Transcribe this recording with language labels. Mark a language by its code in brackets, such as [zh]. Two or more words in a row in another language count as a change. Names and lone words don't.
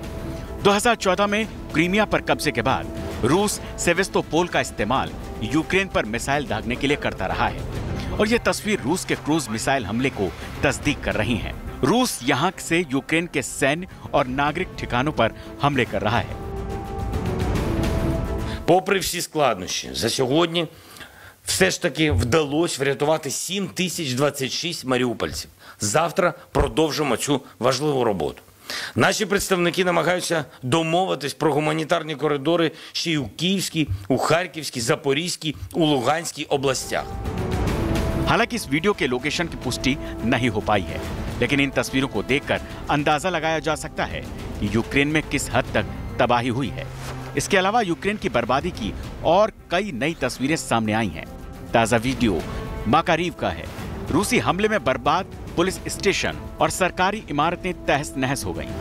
[hi] 2014 में क्रीमिया पर कब्जे के बाद रूस सेवेस्तोपोल का इस्तेमाल यूक्रेन पर मिसाइल दागने के लिए करता रहा है, और यह तस्वीर रूस के क्रूज मिसाइल हमले को तस्दीक कर रही है। रूस यहां से यूक्रेन के सैन्य और नागरिक ठिकानों पर हमले कर रहा है। [uk] Попри всі складнощі, за сьогодні все ж таки вдалося врятувати 7026 маріупольців. Завтра продовжимо цю важливу роботу. Наші представники намагаються домовитись про гуманітарні коридори ще й у Київській, у Харківській, Запорізькій, у Луганській областях. [hi] हालांकि इस वीडियो के लोकेशन की पुष्टि नहीं हो पाई है, लेकिन इन तस्वीरों को देखकर अंदाजा लगाया जा सकता है कि यूक्रेन में किस हद तक तबाही हुई है। इसके अलावा यूक्रेन की बर्बादी की और कई नई तस्वीरें सामने आई हैं। ताजा वीडियो माकारीव का है। रूसी हमले में बर्बाद पुलिस स्टेशन और सरकारी इमारतें तहस नहस हो गईं।